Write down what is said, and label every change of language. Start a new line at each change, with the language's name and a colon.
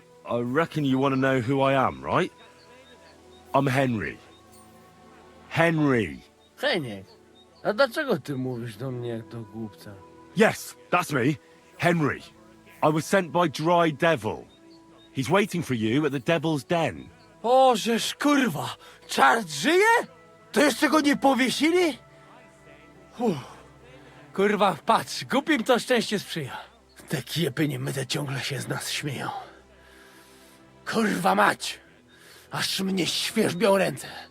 English: I reckon you want to know who I am, right? I'm Henry. Henry.
Polish: Heniek, a dlaczego ty mówisz do mnie jak do głupca?
English: Yes, that's me. Henry. I was sent by Dry Devil. He's waiting for you at the Devil's Den.
Polish: O, żeż kurwa, czart żyje? To jeszcze go nie powiesili? Kurwa, patrz, głupim to szczęście sprzyja. Te kiepy niemyte ciągle się z nas śmieją. Kurwa mać, aż mnie świerzbią ręce.